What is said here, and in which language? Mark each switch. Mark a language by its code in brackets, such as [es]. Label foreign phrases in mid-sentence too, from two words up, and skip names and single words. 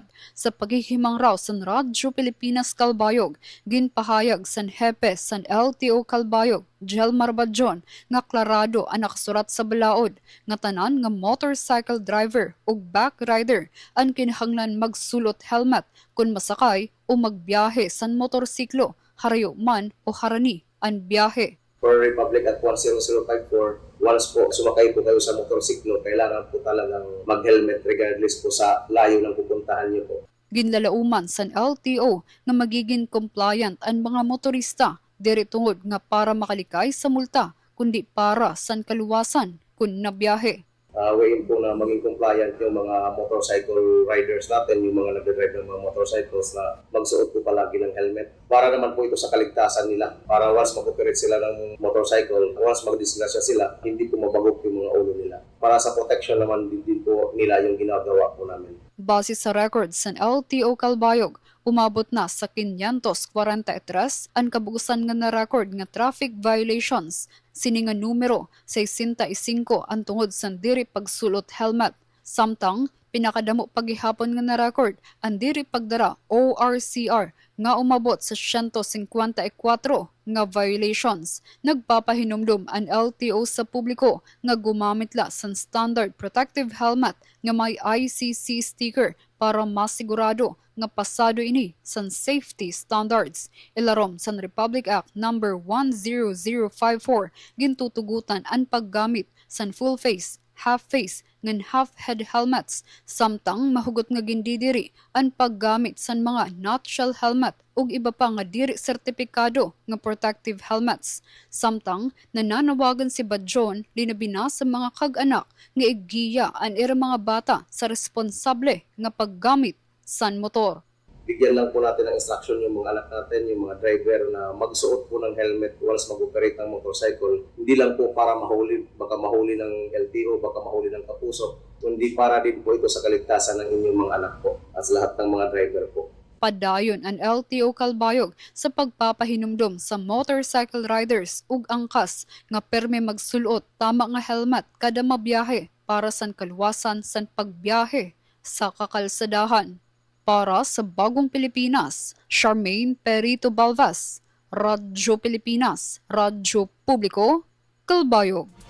[war] Sa paghihimang raw sa Radyo Pilipinas Calbayog, ginpahayag sa hepe sa LTO Calbayog, Jelmar Badjon, nga klarado ang nakasurat sa balaod, nga tanan nga [en] motorcycle driver [war] o [en] back rider [war] ang kinahanglan magsulot helmet kung masakay o magbiyahe sa motorsiklo, harayo man o harani ang biyahe. [tl] For Republic at 10054, once po sumakay po kayo sa motorsiklo, kailangan po talagang mag-helmet regardless po sa layo ng pupuntahan niyo po. [war] Ginlalauman sa LTO nga magiging compliant ang mga motorista diri tungod nga para makalikay sa multa kundi para sa kaluwasan kun nabiyahe. [tl] Wayin po na maging compliant yung mga [en] motorcycle riders [tl] natin, yung mga nagdadrive ng mga motorcycles na magsuot po palagi ng helmet. Para naman po ito sa kaligtasan nila. Para once mag-operate sila ng motorcycle, once mag-disgrasya sila, hindi po mabagok yung mga ulo nila. Para sa protection naman din po nila yung ginagawa po namin. [war] Base sa records ng LTO Calbayog, umabot na sa 543 ang kabugusan nga na-record nga traffic violations. Sini nga numero 65 ang tungod sa diri pagsulot helmet. Samtang pinakadamo paghihapon nga na-record ang diri pagdara ORCR nga umabot sa 154 nga violations. Nagpapahinumdum ang LTO sa publiko nga gumamit la sa [en] standard protective helmet [war] nga may ICC sticker para masigurado nga pasado ini sa [en] safety standards. [war] Ilarom sa Republic Act No. 10054 gintutugutan ang paggamit sa [en] full face, half face, [war] ngan [en] half head helmets, [war] samtang mahugot nga gindidiri ang paggamit sa mga [en] nutshell helmet [war] ug iba pa nga diri sertipikado nga [en] protective helmets. [war] Samtang nananawagan si Badjon linabina sa mga kag-anak nga igiya ang ira mga bata sa responsable nga paggamit san motor. [tl] Bigyan lang po natin ng instruction yung mga anak natin, yung mga driver na magsuot po ng helmet once mag-operate ng motorcycle. Hindi lang po para mahuli, baka mahuli ng LTO, baka mahuli ng kapuso, kundi para din po ito sa kaligtasan ng inyong mga anak po at sa lahat ng mga driver po. [war] Padayon ang LTO Calbayog sa pagpapahinumdum sa [en] motorcycle riders [war] ug angkas nga perme magsulot tama nga helmet kada mabiyahe para sa kaluwasan sa pagbiyahe sa kakalsadahan. Para sa Bagong Pilipinas, Charmaine Perito Balvez, Radyo Pilipinas, Radyo Publiko, Calbayog.